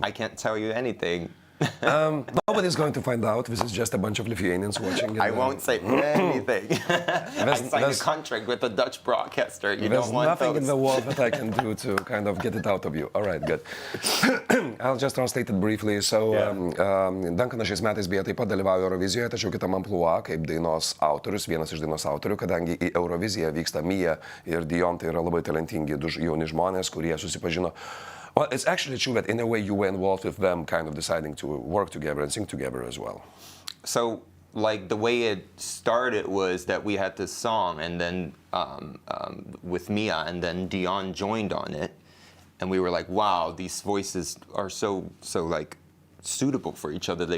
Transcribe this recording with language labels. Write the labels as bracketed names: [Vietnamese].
[English] I can't tell you anything. Nobody's going to find out. This is just a bunch of Lithuanians watching. I won't say anything. I signed a contract with the Dutch broadcaster. You don't want nothing those. in the world that I can do to kind of get it out of you. All right, good. I'll just translate it briefly. [Lithuanian] So, Duncanas šiais metais beje taip pat dalyvauja Eurovizijoje, tačiau kitam amplua kaip dainos autorius, vienas iš dainos autorių, kadangi į Euroviziją vyksta Mia ir Dion, tai yra labai talentingi du jauni žmonės, kurie susipažino. [English] Well, it's actually true that in a way you were involved with them kind of deciding to work together and sing together as well. So, like, the way it started was that we had this song and then with Mia and then Dion joined on it. And we were like, wow, these voices are so like suitable for each other.